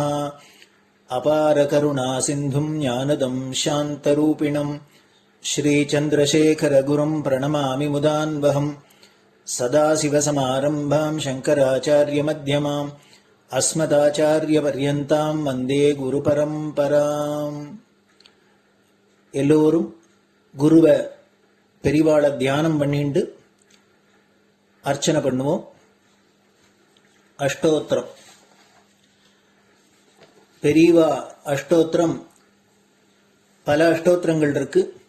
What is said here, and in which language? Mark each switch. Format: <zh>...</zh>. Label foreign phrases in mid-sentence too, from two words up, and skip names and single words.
<sa>अपार करुणा सिन्धुम् ज्ञानदम् शान्तरूपिणम् श्री चन्द्रशेखर गुरुम् प्रणमामि मुदान्वहम्. सदाशिवसमारम्भाम् शङ्कराचार्य मध्यमाम् अस्मदाचार्यपर्यन्ताम् वन्दे गुरुपरम्पराम्.</sa> <ta>எல்லோரும் குருவை பெரிவாளை தியானம் பண்ணிண்டு அர்ச்சனை பண்ணுவோம். அஷ்டோத்திரம் பெரியவா அஷ்டோத்திரம் பல அஷ்டோத்திரங்கள் இருக்கு.</ta>